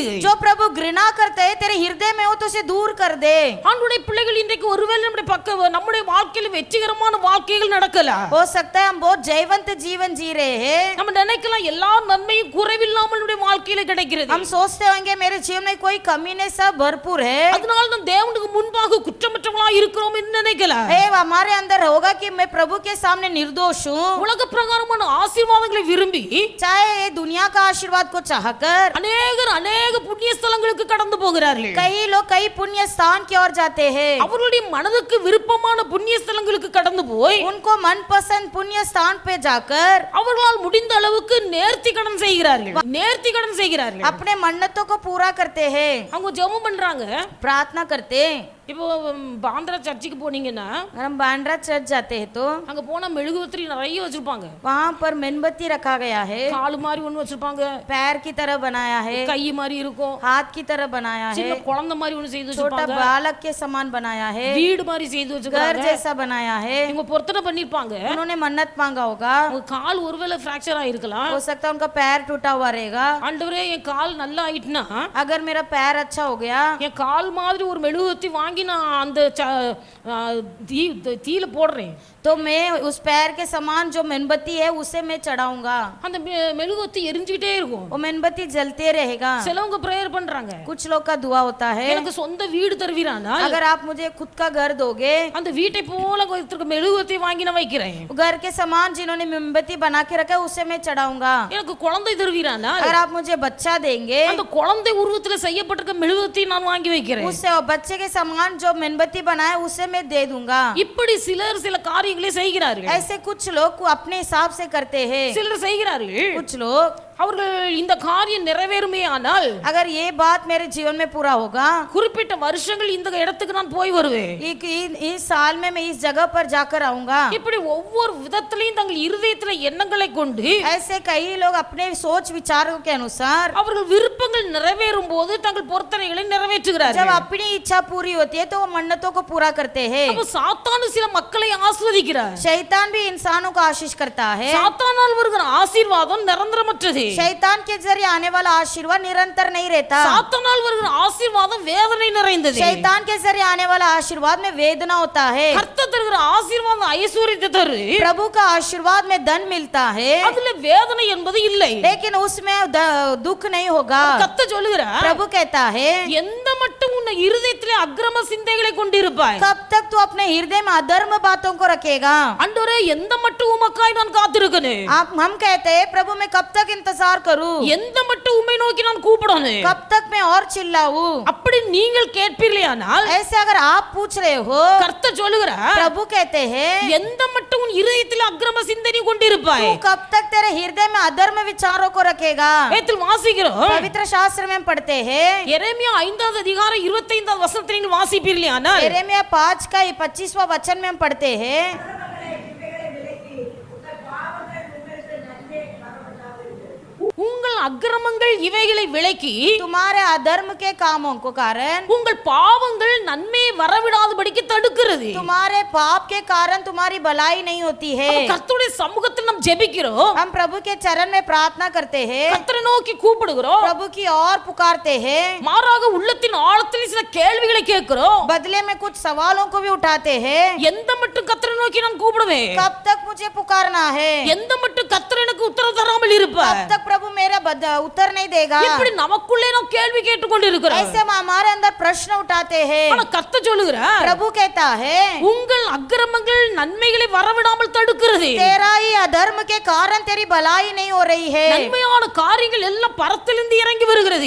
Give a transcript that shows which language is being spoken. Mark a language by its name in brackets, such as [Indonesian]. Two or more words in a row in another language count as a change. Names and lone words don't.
[Hindi] जो प्रभु घृणा करते हैं तेरे हृदय में हो तो उसे दूर कर दे. [Tamil] ஆண்டவருடைய பிள்ளைகள் இன்றைக்கு ஒருவேளை நம்முடைய வாழ்க்கையில் வெற்றிகரமான வாழ்க்கைகள் நடக்கலாம். [Hindi] हो सकता है हम बहुत जयवंत जीवन जी रहे हैं. [Tamil] நம்ம நினைக்கலாம் எல்லா நன்மையும் குறைவில்லாமல் நம்முடைய வாழ்க்கையில கிடைக்கிறது. [Hindi] हम सोचते होंगे मेरे जीवन में कोई कमी नहीं, सब भरपूर है. [Tamil] அதனால நாம் தேவனுக்கு முன்பாக குற்றமற்றவர்களா இருக்கிறோம் என்று நினைக்கலாம். [Hindi] हमारे अंदर होगा कि मैं प्रभु के सामने निर्दोष हूँ. [Tamil] உலக பிரகாரமான ஆசீர்வாதங்களை விரும்பி [Hindi] चाहे ये दुनिया का आशीर्वाद को चाहकर [Tamil] அநேக புண்ணிய ஸ்தலங்களுக்கு கடந்து போகிறார்கள். [Hindi] कई लोग कई पुण्य स्थान की ओर जाते हैं. [Tamil] அவர்களுடைய மனதுக்கு விருப்பமான புண்ணிய ஸ்தலங்களுக்கு கடந்து போய் [Hindi] उनको मनपसंद पुण्य स्थान पे जाकर [Tamil] அவர்களால் முடிந்த அளவுக்கு நேர்த்தி கடன் செய்கிறார்கள். [Hindi] अपने मन्नतों को पूरा करते हैं. [Tamil] அவங்க ஜெபம் பண்றாங்க. [Hindi] प्रार्थना करते हैं. [Tamil] இப்போ பாந்திரா சர்ச்சுக்கு போனீங்கன்னா [Hindi] अगर हम बांद्रा चर्च जाते हैं तो [Tamil] அங்க போனா மெழுகுவர்த்தி நிறைய வச்சிருப்பாங்க. [Hindi] वहाँ पर मेणबत्ती रखा गया है. [Tamil] கால் மாதிரி ஒண்ணு வச்சிருப்பாங்க, [Hindi] पैर की तरह बनाया है, [Tamil] கை மாதிரி இருக்கும், [Hindi] हाथ की तरह बनाया [Tamil] சின்ன [Hindi] है, [Tamil] குழந்தை மாதிரி ஒண்ணு செய்து [Hindi] छोटा [Tamil] வச்சிருப்பாங்க, [Hindi] बालक के समान बनाया है, [Tamil] வீடு மாதிரி செய்து [Hindi] घर [Tamil] வச்சிருக்காங்க. [Hindi] जैसा बनाया है. [Tamil] இவங்க பொருத்தனை பண்ணிருப்பாங்க. [Hindi] उन्होंने मन्नत मांगा होगा. [Tamil] உங்க கால் ஒருவேளை பிராக்சர் ஆயிருக்கலாம். [Hindi] हो सकता है उनका पैर टूटा हुआ रहेगा. [Tamil] ஆண்டவரே என் கால் நல்லா ஆயிட்டுனா [Hindi] अगर मेरा पैर अच्छा हो गया [Tamil] என் கால் மாதிரி ஒரு மெழுகுவர்த்தி வாங்கி நான் அந்த தீல போடுறேன், [Hindi] तो मैं उस पैर के समान जो मेणबत्ती है उसे मैं चढ़ाऊंगा. [Tamil] அந்த மெழுகுவர்த்தி எரிஞ்சுக்கிட்டே இருக்கும். [Hindi] वो मेणबत्ती जलते रहेगा. [Tamil] சிலவங்க பிரேயர் பண்றாங்க, [Hindi] कुछ लोग का दुआ होता है, [Tamil] எனக்கு சொந்த வீடு தருவீரானா [Hindi] अगर आप मुझे खुद का घर दोगे, [Tamil] அந்த வீட்டை போல மெழுகுவர்த்தி வாங்கி நான் வைக்கிறேன். [Hindi] घर के समान जिन्होंने मोमबत्ती बना के रखा है उसे मैं चढ़ाऊंगा. [Tamil] எனக்கு குழந்தை தருவீரானா [Hindi] अगर आप मुझे बच्चा देंगे, [Tamil] அந்த குழந்தை உருவத்துல செய்யப்பட்டிருக்க மெழுகுவர்த்தி நான் வாங்கி வைக்கிறேன். [Hindi] उससे बच्चे के समान जो मेणबत्ती बनाया उसे मैं दे दूंगा. [Tamil] இப்படி சிலர் சில காரியங்களை செய்கிறார்கள். [Hindi] ऐसे कुछ लोग अपने हिसाब से करते हैं. [Tamil] சிலர் செய்கிறார்கள். [Hindi] कुछ लोग [Tamil] அவர்கள் இந்த காரியம் நிறைவேறுமே ஆனால் [Hindi] अगर ये बात मेरे जीवन में पूरा होगा, [Tamil] குறிப்பிட்ட வருஷங்கள் இந்த இடத்துக்கு நான் போய் வருவேன், [Hindi] इस साल में मैं इस जगह पर जाकर आऊंगा. [Tamil] இப்படி ஒவ்வொரு விதத்திலையும் தங்கள் இருதயத்துல எண்ணங்களை கொண்டு [Hindi] ऐसे कई लोग अपने सोच विचारों के अनुसार [Tamil] அவர்கள் விருப்பங்கள் நிறைவேறும் போது தங்கள் பொருத்தனைகளை [Hindi] जब [Tamil] நிறைவேற்றுகிறார்கள். [Hindi] अपनी इच्छा पूरी होती है तो वो मन्नतों को पूरा करते हैं. [Tamil] அப்ப சாத்தான் சில மக்களை ஆசீர்வதிக்கிறார். [Hindi] शैतान भी इंसानों को आशीष करता है. [Tamil] சாத்தானால் வருகிற ஆசீர்வாதம் நிரந்தரமற்றது. [Hindi] शैतान के जरिए आने वाला आशीर्वाद निरंतर नहीं रहता. [Tamil] சாத்தானால் வருகிற ஆசீர்வாதம் வேதனை நிறைந்தது. [Hindi] शैतान के जरिए आने वाला आशीर्वाद में वेदना होता है. [Tamil] கர்த்தர் தருகிற ஆசீர்வாதம் ஐஸ்வர்யத்தை தரு. [Hindi] प्रभु का आशीर्वाद में धन मिलता है, [Tamil] அதுல வேதனை என்பது இல்லை. [Hindi] लेकिन उसमें दुख नहीं होगा. [Tamil] கர்த்தர் சொல்லுகிறார், [Hindi] प्रभु कहता है [Tamil] எந்த மட்டும் மட்டும் உன் இருதயத்திலே அக்கிரம சிந்தைகளை கொண்டிருப்பாய்? [Hindi] कब तक तू अपने हृदय में अधर्म बातों को रखेगा? [Tamil] ஆண்டவரே, எந்த மட்டும் உமக்காய் நான் காத்திருக்கேன்? [Hindi] हम कहते हैं प्रभु मैं कब तक इंतजार करूं? [Tamil] எந்த மட்டும் உம்மை நோக்கி நான் கூப்பிடணும்? [Hindi] कब तक मैं और चिल्लाऊं? [Tamil] அப்படி நீங்கள் கேட்பீர்களானால் [Hindi] ऐसे अगर आप पूछ रहे हो, [Tamil] கர்த்தர் சொல்லுகிறார், [Hindi] प्रभु कहते हैं [Tamil] எந்த மட்டும் உன் இருதயத்தில் அக்கிரம சிந்தனை கொண்டிருப்பாய்? [Hindi] तू कब तक तेरे हृदय में अधर्म विचारों को रखेगा? [Tamil] வேதத்தில் வாசிக்கிறோம், [Hindi] पवित्र शास्त्र में हम पढ़ते हैं, [Tamil] எரேமியா 5வது அதிகாரம் 25வது வசனத்தை நீங்கள் வாசிப்பீர்களானால் [Hindi] यिर्मयाह 5 का 25वां वचन में हम पढ़ते हैं, [Tamil] உங்கள் அக்கிரமங்கள் இவைகளை விலக்கி [Hindi] तुम्हारे अधर्म के कामों को कारण [Tamil] உங்கள் பாவங்கள் நன்மையை வரவிடாதபடிக்கு தடுக்கிறது. [Hindi] तुम्हारे पाप के कारण तुम्हारी भलाई नहीं होती है। [Tamil] கர்த்தருடைய சமூகத்தில் நாம் ஜெபிக்கிறோம், [Hindi] हम प्रभु के चरण में प्रार्थना करते हैं, [Tamil] கர்த்தரை நோக்கி கூப்பிடுகிறோம், [Hindi] प्रभु की ओर पुकारते हैं, [Tamil] மாறாக உள்ளத்தின் ஆழத்தில் சில கேள்விகளை கேட்கிறோம். [Hindi] बदले में कुछ सवालों को भी उठाते हैं। [Tamil] எந்த மட்டும் கர்த்தரை நோக்கி நான் கூப்பிடுவேன்? [Hindi] कब तक मुझे पुकारना है? [Tamil] எந்த மட்டும் கர்த்தர் எனக்கு உத்தரவு தராமல் இருப்பார்? [Hindi] कब तक प्रभु मेरा उत्तर नहीं देगा? [Tamil] இப்படி நமக்குள்ளே நாம் கேள்வி கேட்டுக்கொண்டிருக்கிறோம். [Hindi] ऐसे हम हमारे अंदर प्रश्न उठाते हैं। [Tamil] ஆனா கர்த்தர் சொல்லுகிறார், [Hindi] प्रभु कहता है [Tamil] உங்கள் அக்கிரமங்கள் நன்மைகளை வரவிடாமல் தடுக்கிறது. [Hindi] तेरा ही अधर्म के कारण तेरी भलाई नहीं हो रही है, [Tamil] நன்மையான காரியங்கள் எல்லாம் பரத்திலிருந்து இறங்கி வருகிறது.